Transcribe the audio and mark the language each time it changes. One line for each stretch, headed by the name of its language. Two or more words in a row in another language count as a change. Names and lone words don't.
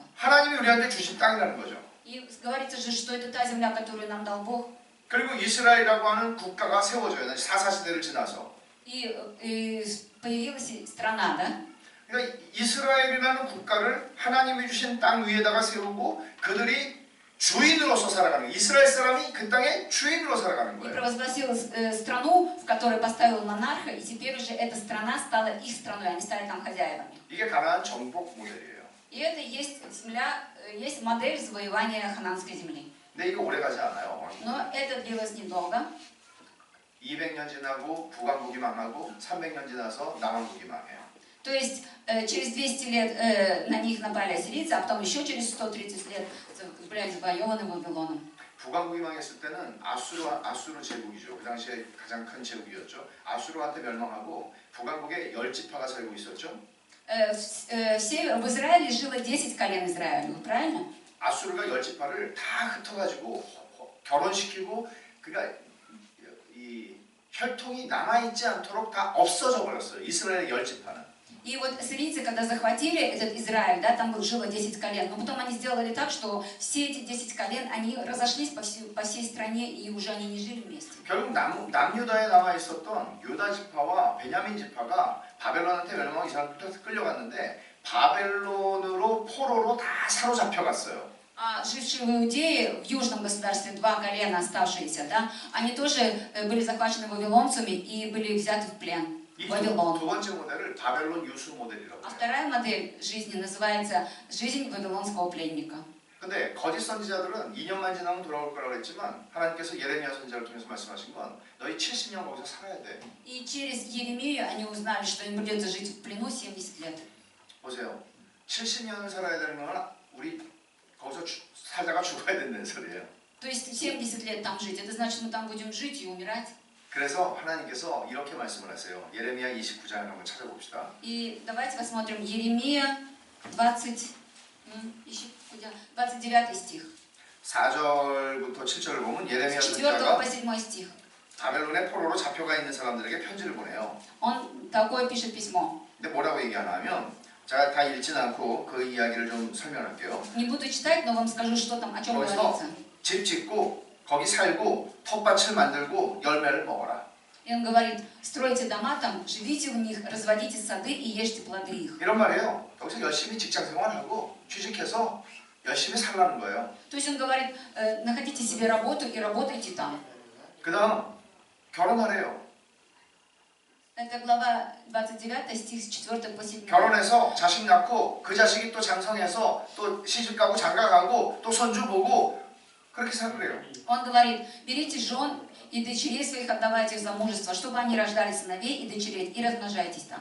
Korean: 하나님이 우리한테 주신 땅이라는 거죠.
Russian: И говорится же, что это та земля, которую нам дал Бог.
Korean: 그리고 이스라엘이라고 하는 국가가 세워져요. 사사시대를 지나서.
Russian: И появилась страна, да?
Korean: 그러니까 이스라엘이라는 국가를 하나님이 주신 땅 위에다가 세우고 그들이 주인으로서 살아가는 거예요. 이스라엘 사람이 그 땅의 주인으로 살아가는
Russian: И
Korean: 거예요.
Russian: провозгласил страну, в которой поставил монарха, и теперь уже эта страна стала их страной, они стали там хозяевами.
Korean: 이게 가나안 정복 모델이에요.
Russian: И это есть земля, есть модель завоевания ханаанской земли.
Korean: 근데 이거 오래 가지 않아요.
Russian: Но это длилось недолго.
Korean: 200년 지나고 북왕국이 망하고 300년 지나서 남왕국이 망해요.
Russian: То есть через 200 лет на них напали ассирийцы, а потом еще через 130 лет были завоеваны Вавилоном.
Korean: 북왕국이 망했을 때는 아수르 제국이죠. 그 당시에 가장 큰 제국이었죠. 아수르한테 멸망하고 북왕국에 10지파가 살고 있었죠.
Russian: В Израиле жило 10 колен Израиля, правильно?
Korean: 아수르가 10지파를 다 흩어가지고 결혼시키고 그러니까 이 혈통이 남아있지 않도록 다 없어져 버렸어요. 이스라엘의 10지파는.
Russian: И вот сирийцы, когда захватили этот Израиль, да, там жило 10 колен, но потом они сделали так, что все эти 10 колен, они разошлись по всей стране, и уже они не жили вместе.
Korean: 결국 남유다에 남아 있었던 유다 지파와 베냐민 지파가 바벨론한테 멸망하고 이 사람들한테 끌려갔는데 바벨론으로 포로로 다 사로잡혀갔어요.
Russian: А жившие в Иудее, в южном государстве, 2 колена оставшиеся, да, они тоже были захвачены вавилонцами и были взяты в плен в
Korean: 두
Russian: Вавилон.
Korean: 번째 모델을 바벨론 유수 모델이라고
Russian: А
Korean: 해요.
Russian: вторая модель жизни называется «Жизнь вавилонского пленника».
Korean: 근데 거짓 선지자들은 2년만 지나면 돌아올 거라고 했지만 하나님께서 예레미야 선지자를 통해서 말씀하신 건 너희 70년 거기서 살아야 돼.
Russian: И через Еремию они узнали, что им придется жить в плену 70 лет.
Korean: 보세요. 70년을 살아야 되는 건 우리 거기서 살다가 죽어야 된다는 소리예요.
Russian: То есть 70 лет там жить, это значит, мы там будем жить и умирать.
Korean: 그래서 하나님께서 이렇게 말씀을 하세요. 예레미야 29장을 한번 찾아봅시다.
Russian: И давайте посмотрим Еремия 29 стих.
Korean: 4절부터 7절을 보면 예레미야
Russian: С 4
Korean: 선지자가
Russian: по 7 стих.
Korean: 바벨론의 포로로 잡혀가 있는 사람들에게 편지를 보내요.
Russian: Он такое пишет письмо.
Korean: 근데 뭐라고 얘기하나 하면 제가 다 읽지는 않고 그 이야기를 좀 설명할게요.
Russian: Не буду читать, но вам скажу, что там, о чем
Korean: 거기서
Russian: говорится.
Korean: 집 짓고 거기 살고 텃밭을 만들고 열매를 먹어라.
Russian: И он говорит, стройте дома там, живите в них, разводите сады и ешьте плоды их.
Korean: 이런 말이에요. 여기서 열심히 직장 생활하고 취직해서 열심히 살라는 거예요.
Russian: То есть он говорит, находите себе работу и работайте там.
Korean: 그 다음 결혼하래요.
Russian: Это глава 29, стих с 4 по 7.
Korean: 결혼해서 자식 낳고 그 자식이 또 장성해서 또 시집가고 장가가고 또 손주 보고 그렇게 살으래요.
Russian: Он говорит, берите жен и дочерей своих отдавайте в замужество, чтобы они рождали сыновей и дочерей, и размножайтесь там.